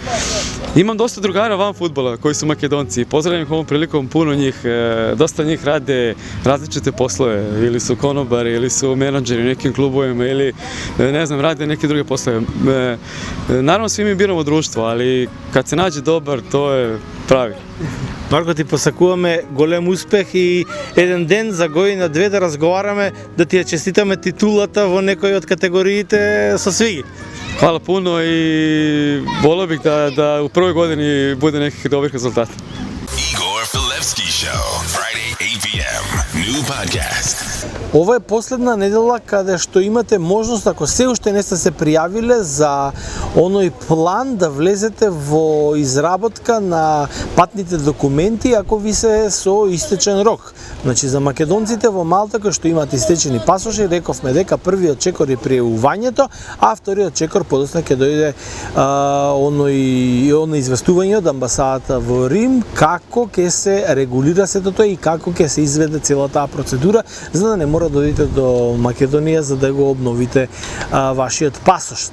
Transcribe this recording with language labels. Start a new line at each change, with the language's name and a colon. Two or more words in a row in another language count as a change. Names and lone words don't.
Serbian: Imam dosta drugara van fudbala koji su Makedonci, pozdravljam ih ovom prilikom, puno njih, dosta njih rade različite poslove, ili su konobari, ili su menadžeri u nekim klubovima, ili ne znam, rade neke druge poslove. Naravno svi mi biramo društvo, ali kad se nađe dobar, to je pravi.
Macedonian: Марко, ти посакуваме голем успех и еден ден за година две да разговараме, да ти ја честитаме титулата во некој од категориите со свиги.
Serbian: Hvala puno i volio bih da u prvoj godini bude nekih dobrih rezultata.
English: Igor Filevski Show, Friday 8 p.m. New podcast.
Macedonian: Ова е последна недела каде што имате можност, ако се уште не сте се пријавиле за оној план да влезете во изработка на патните документи ако ви се со истечен рок. Значи за македонците во Малта кои што имаат истечени пасоши, рековме дека првиот чекор е пријавувањето, а вториот чекор подоцна ќе дојде оно известување од амбасадата во Рим како ќе се регулира сето тоа и како ќе се изведе целата таа процедура, за да не мора да одите до Македонија за да го обновите вашиот пасош.